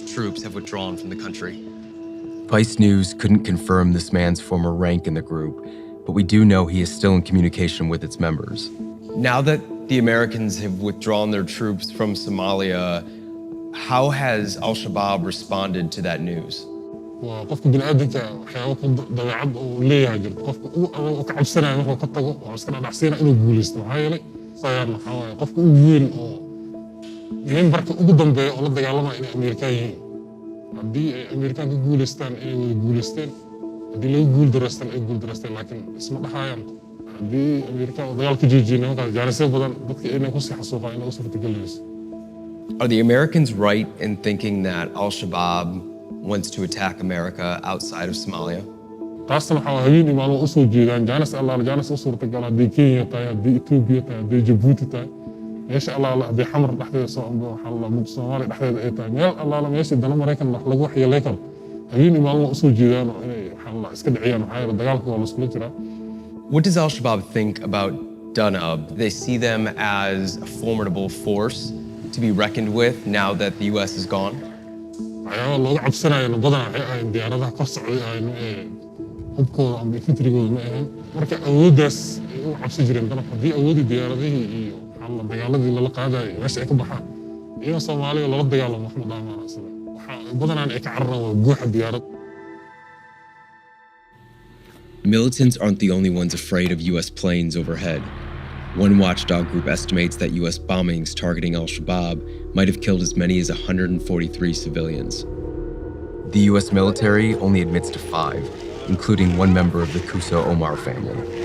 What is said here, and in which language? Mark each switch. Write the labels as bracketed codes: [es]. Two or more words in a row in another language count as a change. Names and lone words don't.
[en] troops have withdrawn from the country. Vice News couldn't confirm this man's former rank in the group, but we do know he is still in communication with its members. Now that the Americans have withdrawn their troops from Somalia, how has Al-Shabaab responded to that news? [so] qofka bini'aadamka waxyaabo dabeecad uu leeyahay jirto qofka uu ka cabsanaya markuu ka tago waa iska dhadhacsiina inuu guulaysto maxaa yeelay sayaan waxaa waaye qofka ugu weyn oo membarka ugu dambeeya oo la dagaalamaya inay Ameerikaan yihiin haddii ay Ameerikaan ka guulaystaan inay wada guulaysteen haddii laga guuldareystaan ay guuldareysteen laakiin isma dhaxayaan haddii Ameerikaan oo dagaal ka joojiyeen nimankaas jaanisyo badan dadka inay kusii xasuuqaan inay u suurtagelinayso. [en] Are the Americans right in thinking that Al-Shabaab wants to attack America outside of Somalia? [so] taasna waxaa habeen maalmo u soo jeedaan jaanis u suurtagal haddii Kenya tahay haddii Ethiopia tahay haddii Djibouti tahay meesha allaala haddii xamar dhexdeeda soo ambo waxaa la mid Soomaaliya dhexdeeda ay tahay meel allaala meesha dana Maraykan wax lagu waxyeelay karo habeen maalmo u soo jeedaan oo inay waxaa la iska dhiciyaan waxaa yeelay dagaalka waa la iskula jiraa. [en] What does Al-Shabaab think about Danab? They see them as a formidable force to be reckoned with now that the U.S. is gone? [so] waxyaaba looga cabsanayana badanaa waxay ahayn diyaaradaha kor socday aynu hubkooda ama infentrigooda ma ahayn marka awooddaas ay u cabsi jireen danab haddii awoodii diyaaradihii iyo waxaa dagaaladii lala qaadayo meesha ay ka baxaan iyagoo Soomaaliya lala dagaalamo wax ma dhaamaan sida waxaa badanaan ay ka cararaan waa guuxa diyaarad. [en] Militants aren't the only ones afraid of U.S. planes overhead. One watchdog group estimates that U.S. bombings targeting Al-Shabaab might have killed as many as 143 civilians. The U.S. military only admits to 5, including one member of the Kuso Omar family.